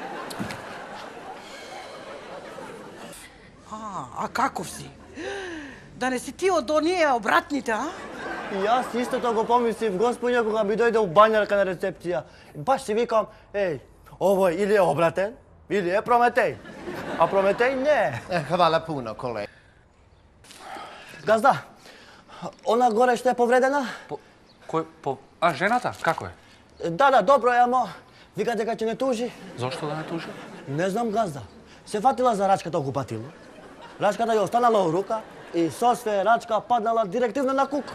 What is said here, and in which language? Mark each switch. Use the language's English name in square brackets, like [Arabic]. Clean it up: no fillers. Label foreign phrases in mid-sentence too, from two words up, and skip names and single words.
[Macedonian] А каков си? Да не си ти од оние обратните, а? И јас истото го помислив, господја, кога ми дојде у бањарка на рецепција. Баш си викам, овој или е обратен, или е Прометеј. А Прометеј не е. [Croatian] Hvala puno, kolega. [Macedonian] Газда, она горе што е повредена? А, жената? Како е? Да, добро е, ама вика дека ќе не тужи. Зошто да не тужи? Не знам, газда. Се фатила за рачката у купатило. Рачката ја останала у рука и со све рачка паднала директивно на кук.